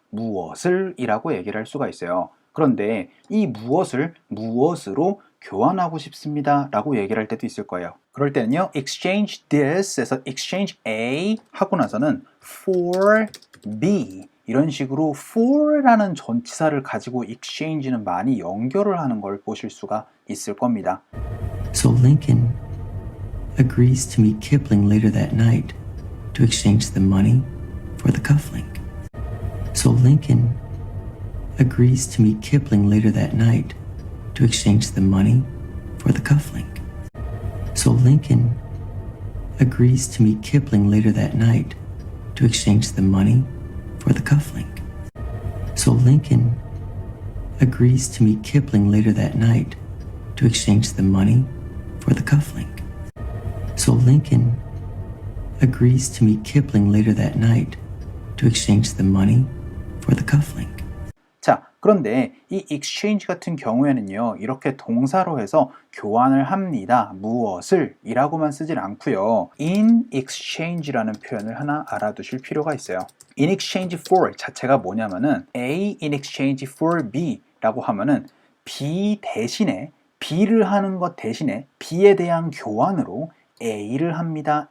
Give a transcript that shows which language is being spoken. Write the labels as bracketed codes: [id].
[ko] 무엇을 이라고 얘기를 할 수가 있어요. 그런데 이 무엇을 무엇으로 교환하고 싶습니다 라고 얘기를 할 때도 있을 거예요. 그럴 때는요 exchange this 에서 exchange A 하고 나서는 for B 이런 식으로 for라는 전치사를 가지고 exchange는 많이 연결을 하는 걸 보실 수가 있을 겁니다. [en] So Lincoln agrees to meet Kipling later that night to exchange the money for the cufflink. So Lincoln agrees to meet Kipling later that night to exchange the money for the cufflink. So Lincoln agrees to meet Kipling later that night to exchange the money for the cufflink. So Lincoln agrees to meet Kipling later that night to exchange the money for the cufflink. So Lincoln agrees to meet Kipling later that night to exchange the money for the cufflink. [ko] 자, 그런데 이 exchange 같은 경우에는요 이렇게 동사로 해서 교환을 합니다. 무엇을 이라고만 쓰질 않고요. in exchange라는 표현을 하나 알아두실 필요가 있어요. in exchange for 자체가 뭐냐면은 A in exchange for B 라고 하면은 B 대신에 B를 하는 것 대신에 B에 대한 교환으로 A를 합니다.